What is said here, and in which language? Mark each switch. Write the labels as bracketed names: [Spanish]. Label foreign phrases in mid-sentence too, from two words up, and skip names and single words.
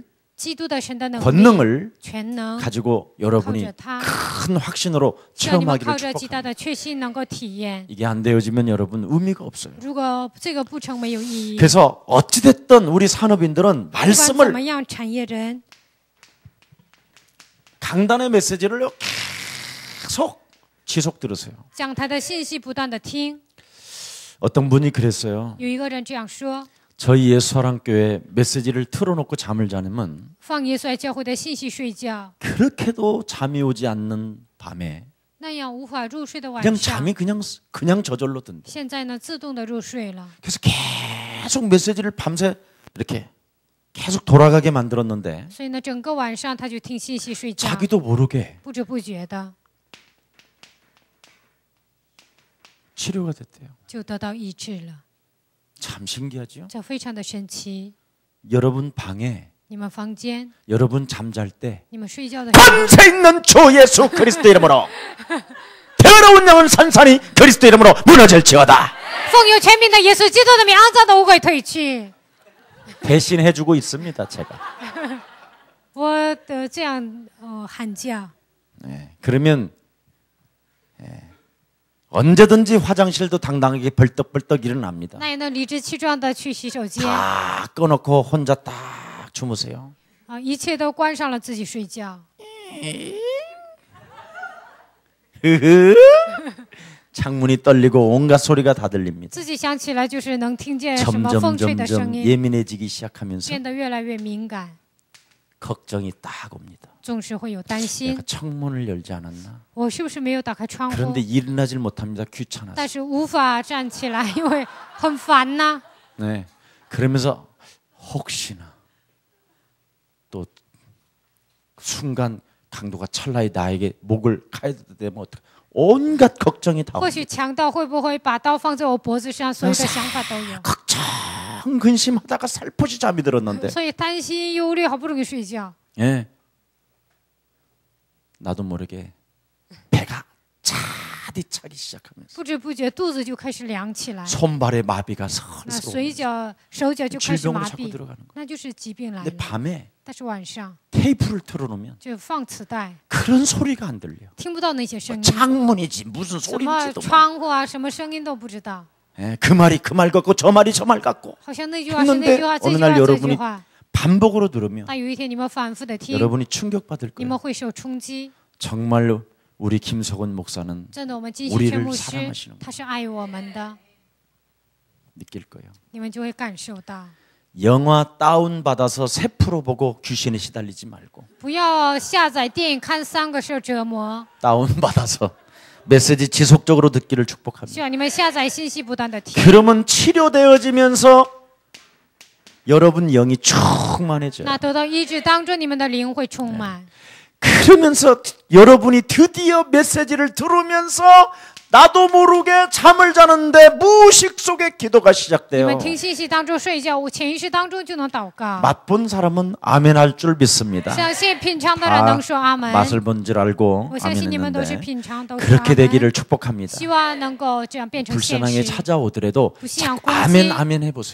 [Chinese] 基督的神的能力、 [Korean] 권능을 [Chinese] 全能， [Korean] 가지고 여러분이 [Chinese] 靠着他， [Korean] 큰 확신으로 [Chinese] 希望你们 [Korean] 체험하기를 [Chinese] 靠着极大 [Korean] 축복합니다. [Chinese] 的确信能够体验。 [Korean] 이게 안 되어지면 여러분 의미가 없어요. [Chinese] 如果这个不成，没有意义。 [Korean] 그래서 어찌됐든 우리 산업인들은 [Chinese] 不管怎么 [Korean] 말씀을 [Chinese] 样，产业人 [Korean] 강단의 메시지를 계속 지속 들으세요. [Chinese] 讲他的信息不断的听。 [Korean] 어떤 분이 그랬어요. [Chinese] 有一个人这样说： [Korean] 저희 예수사랑교회 메시지를 틀어놓고 잠을 자면 [Chinese] 放耶稣爱教会的信息睡觉， [Korean] 그렇게도 잠이 오지 않는 밤에 [Chinese] 那样无法入睡的晚 [Korean] 그냥 [Chinese] 上， [Korean] 잠이 그냥 저절로 든대. [Chinese] 现在呢自动的入睡了。 [Korean] 그래서 계속 메시지를 밤새 이렇게 계속 돌아가게 만들었는데 [Chinese] 所以呢，整个晚上他就听信息睡觉， [Korean] 자기도 모르게 [Chinese] 不知不觉的 [Korean] 치료가 됐대요. [Chinese] 就得到医治了。 [Korean] 참 신기하죠? [Chinese] 这非常的神奇。 [Korean] 여러분 방에 [Chinese] 你们房间， [Korean] 여러분 잠잘 때 [Chinese] 你们睡觉的时候， [Korean] 권세 있는 주 예수 그리스도 이름으로 더러운 영은 산산이 그리스도 이름으로 무너질지어다. [Chinese] 奉有权柄的耶稣基督的名，肮脏的污鬼退去。 [Korean] 대신해주고 있습니다, 제가. [Chinese] 我这样喊价。 [Korean] 네, 그러면 언제든지 화장실도 당당하게 벌떡벌떡 일어납니다. [Chinese] 那也能理直气壮的去洗手间， [Korean] 다 꺼놓고 혼자 딱 주무세요. [Chinese] 一切都关上了，自己睡觉。 [Korean] 창문이 떨리고 온갖 소리가 다 들립니다. [Chinese] 自己想起来就是能听见什么风吹的声 [Korean] 점점 [Chinese] 音， [Korean] 예민해지기 시작하면서 [Chinese] 变得越来越敏感， [Korean] 걱정이 딱 옵니다. [Chinese] 总是会有担心 [Korean] 내가 。 창문을 열지 않았나? [Chinese] 我是不是没有打开窗户？ [Korean] 그런데 일어나질 못합니다. 귀찮아서. [Chinese] 但是无法站起来，因为很烦呐。 [Korean] 네, 그러면서 혹시나 또 순간 강도가 찰나에 나에게 목을 가야 되면 어떡해. 온갖 걱정이 다 [Chinese] 或许 [Korean] 옵니다. [Chinese] 强盗会不会把刀放在我脖子上？所有的想法都有， [Korean] 걱정 근심하다가 살포시 잠이 들었는데 [Chinese] 所以担心忧虑，好不容易睡觉， [Korean] 예. 나도 모르게 배가 차디 차기 시작하면서 [Chinese] 不知不觉肚子就开始凉起来， [Korean] 손발의 마비가 [Chinese] 那 [Korean] 슬슬 [Chinese] 随 [Korean] 오면서 [Chinese] 脚手脚就开始 [Korean] 질병으로 [Chinese] 麻 [Korean] 자꾸 [Chinese] 痹， [Korean] 들어가는 거예요. [Chinese] 那就是疾病来 [Korean] 근데 [Chinese] 了。 [Korean] 밤에 [Chinese] 但是晚上 [Korean] 테이프를 틀어놓으면 [Chinese] 就放磁带， [Korean] 그런 소리가 안 들려. [Chinese] 听不到那些声音， [Korean] 창문이지 무슨 [Chinese] 什么 [Korean] 소리인지도 몰라. [Chinese] 窗户啊，什么声音都不知道， [Korean] 예, 그 말이 그 말 같고 저 말이 저 말 같고 [Chinese] 好像那句话是那句话， [Korean] 했는데 [Chinese] 这 [Korean] 어느 [Chinese] 句 [Korean] 날 [Chinese] 话这句 [Korean] 여러분이 [Chinese] 话。 [Korean] 반복으로 들으면 [Chinese] 但有一天你们反复的听， [Korean] 여러분이 충격받을 [Chinese] 你 [Korean] 거예요. [Chinese] 们会受冲击。 [Korean] 정말로 우리 김석원 목사는 [Chinese] 真的，我们金喜 [Korean] 우리를 [Chinese] 全牧师 [Korean] 사랑하시는구나 [Chinese] 他是爱我们的， [Korean] 느낄 거예요. [Chinese] 你们就会感受到。 [Korean] 영화 다운 받아서 3% 보고 귀신에 시달리지 말고 [Chinese] 不要下载电影看3个受折磨， [Korean] 다운 받아서 메시지 지속적으로 듣기를 [Chinese] 希 [Korean] 축복합니다. [Chinese] 望你们下载信息不断的听。 [Korean] 그러면 치료되어지면서 여러분 영이 충만해져요. [Chinese] 那得到医治当中，你们的灵会充满。 [Korean] 그러면서 여러분이 드디어 메시지를 들으면서 나도 모르게 잠을 자는데 무의식 속에 기도가 [Chinese] 你 [Korean] 시작돼요. [Chinese] 们听信息当中睡觉，我潜意识当中就能祷告。 [Korean] 맛본 사람은 아멘할 줄 믿습니다. [Chinese] 相信品尝的人能说阿门。 [Korean] 맛을 본 줄 알고 [Chinese] 我相信你们都是 [Korean] 아멘했는데 [Chinese] 品尝，都是阿 [Korean] 그렇게 [Chinese] 门。 [Korean] 되기를 축복합니다. [Chinese] 希望能够这样变成现 [Korean] 불쌍하게 [Chinese] 实。 [Korean] 찾아오더라도 부시양 자꾸 아멘 꽁지. 아멘 해보세요.